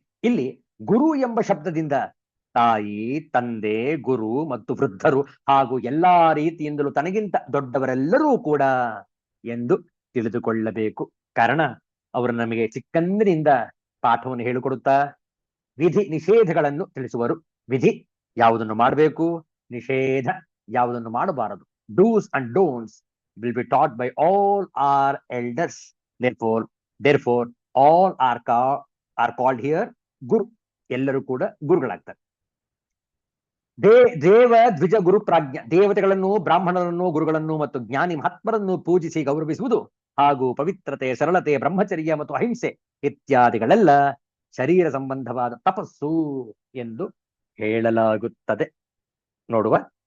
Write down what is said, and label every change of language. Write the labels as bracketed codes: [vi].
[kn] ಇಲ್ಲಿ ಗುರು ಎಂಬ ಶಬ್ದದಿಂದ ತಾಯಿ, ತಂದೆ, ಗುರು ಮತ್ತು ವೃದ್ಧರು ಹಾಗೂ ಎಲ್ಲಾ ರೀತಿಯಿಂದಲೂ ತನಗಿಂತ ದೊಡ್ಡವರೆಲ್ಲರೂ ಕೂಡ ಎಂದು ತಿಳಿದುಕೊಳ್ಳಬೇಕು. ಕಾರಣ ಅವರು ನಮಗೆ ಚಿಕ್ಕಂದಿನಿಂದ ಪಾಠವನ್ನು ಹೇಳಿಕೊಡುತ್ತಾ ವಿಧಿ ನಿಷೇಧಗಳನ್ನು ತಿಳಿಸುವರು. ವಿಧಿ ಯಾವುದನ್ನು ಮಾಡಬೇಕು, ನಿಷೇಧ ಯಾವುದನ್ನು ಮಾಡಬಾರದು. [en] Dos and don'ts will be taught by all our elders. Therefore all are called here guru. [kn] ಎಲ್ಲರೂ ಕೂಡ ಗುರುಗಳಾಗ್ತಾರೆ. [sa] ದೇವ ದ್ವಿಜ ಗುರು ಪ್ರಾಜ್ಞ, [kn] ದೇವತೆಗಳನ್ನು, ಬ್ರಾಹ್ಮಣರನ್ನು, ಗುರುಗಳನ್ನು ಮತ್ತು ಜ್ಞಾನಿ ಮಹಾತ್ಮರನ್ನು ಪೂಜಿಸಿ ಗೌರವಿಸುವುದು ಹಾಗೂ ಪವಿತ್ರತೆ, ಸರಳತೆ, ಬ್ರಹ್ಮಚರ್ಯ ಮತ್ತು ಅಹಿಂಸೆ ಇತ್ಯಾದಿಗಳೆಲ್ಲ ಶರೀರ ಸಂಬಂಧವಾದ ತಪಸ್ಸು ಎಂದು ಹೇಳಲಾಗುತ್ತದೆ. ನೋಡುವ.